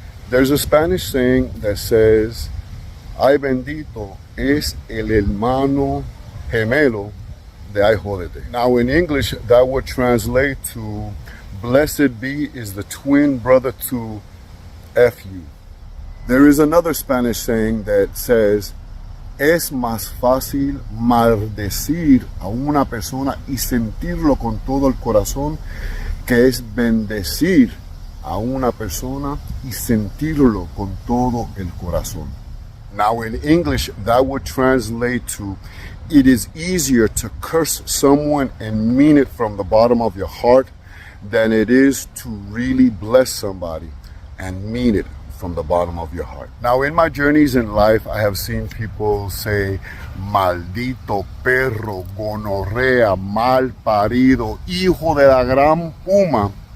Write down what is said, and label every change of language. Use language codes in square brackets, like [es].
[en] There's a Spanish saying that says, [es] ay bendito es el hermano gemelo de ay jódete. [en] Now in English, that would translate to, blessed be is the twin brother to F you. There is another Spanish saying that says, [es] es más fácil maldecir a una persona y sentirlo con todo el corazón que es bendecir a una persona y sentirlo con todo el corazón. [en] Now in English, that would translate to, it is easier to curse someone and mean it from the bottom of your heart than it is to really bless somebody and mean it from the bottom of your heart. Now, in my journeys in life, I have seen people say, [es] maldito perro, gonorrea, mal parido, hijo de la gran puma.